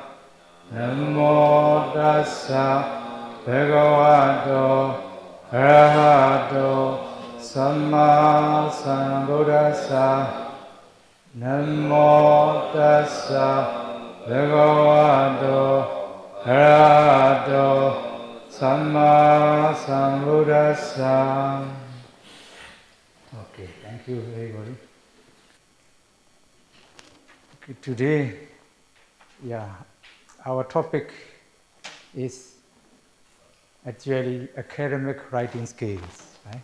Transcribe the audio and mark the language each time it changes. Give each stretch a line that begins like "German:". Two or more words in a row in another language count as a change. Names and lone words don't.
Pali: Namo Tassa Bhagavato Arahato Samma Sambuddhassa. Namo Tassa Bhagavato Arahato Samma Sambuddhassa.
English: Okay, thank you everybody. Okay, today, our topic is actually academic writing skills. Right?